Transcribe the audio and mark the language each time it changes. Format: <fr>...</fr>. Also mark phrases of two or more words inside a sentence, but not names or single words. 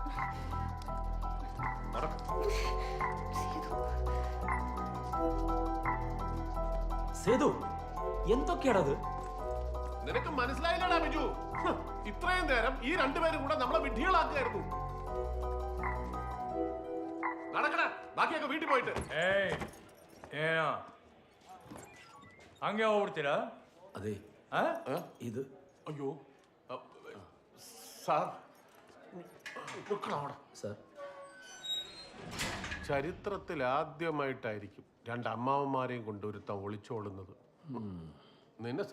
<ml>സേതു എന്തൊക്കെയാണത്? നിനക്ക് മനസ്സിലായില്ലടാ ബിജു? ഇത്രയും നേരം ഈ രണ്ടുപേരും കൂടെ നമ്മളെ വിഡ്ഢികളാക്കുകയായിരുന്നു. നടക്കണ, ബാക്കിയൊക്കെ വീട്ടിൽ പോയിട്ട്.</ml> <kn>ಏನೋ ಹಂಗೆ ಹೋಗ್ಬಿಡ್ತೀರಾ?</kn> <ml>അതെ ഇത് അയ്യോ സാർ, സാർ ചരിത്രത്തിൽ ആദ്യമായിട്ടായിരിക്കും രണ്ട് അമ്മാവന്മാരെയും കൊണ്ട് ഒരുത്തൻ ഒളിച്ചോളുന്നത്.</ml>